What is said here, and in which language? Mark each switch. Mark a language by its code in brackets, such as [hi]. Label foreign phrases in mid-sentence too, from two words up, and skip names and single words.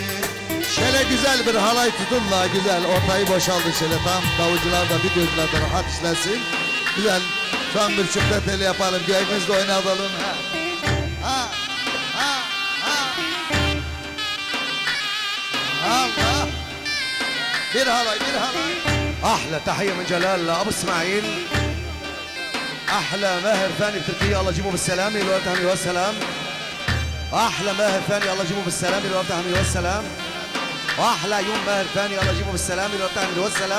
[tr] Şöyle güzel bir halay tutun la güzel. Ortayı boşaldı şöyle tam. Davulcular da videocular da rahat işlesin. Güzel. Son bir çifte teli yapalım. Göğümüzde oynatalım. Ha. Ha. Ha. Ha. Allah. Bir halay bir halay. [ar] احلى تحيه من جلال لابو اسماعيل. احلى ماهر ثاني بتركيا الله يجيبه بالسلامه الوقت حمي والسلام. احلى ماهر ثاني الله يجيبه بالسلامه الوقت حمي والسلام. واحلى يوم ماهر ثاني الله يجيبه بالسلامه الوقت حمي والسلام.